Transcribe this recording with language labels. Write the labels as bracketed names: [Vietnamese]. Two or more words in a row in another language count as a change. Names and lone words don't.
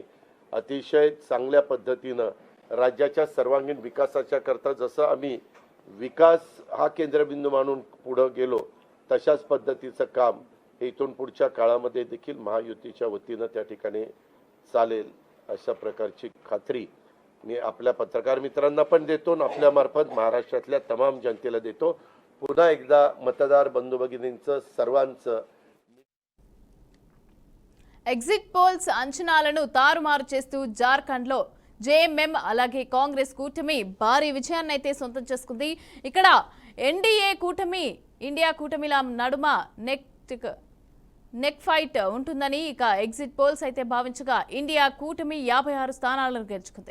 [Marathi] अतिशय चांगल्या पद्धतीनं राज्याच्या सर्वांगीण विकासाच्या करता जसं आम्ही विकास हा केंद्रबिंदू मानून पुढे गेलो तशाच पद्धतीचं काम इथून पुढच्या काळामध्ये देखील महायुतीच्या वतीनं त्या ठिकाणी चालेल अशा प्रकारची खात्री मी आपल्या पत्रकार मित्रांना पण देतो आणि आपल्या मार्फत महाराष्ट्रातल्या तमाम जनतेला देतो. पुन्हा एकदा मतदार बंधू भगिनींचं सर्वांचं [English] exit polls [Telugu] అంచనాలను తారుమారు చేస్తూ జార్ఖండ్లో జేఎంఎం అలాగే కాంగ్రెస్ కూటమి భారీ విజయాన్ని అయితే సొంతం చేసుకుంది. ఇక్కడ ఎన్డీఏ కూటమి ఇండియా కూటమిల నడుమ [English] neck fight [Telugu] ఉంటుందని ఇక [English] exit polls [Telugu] అయితే భావించగా ఇండియా కూటమి 56 స్థానాలను గెలుచుకుంది.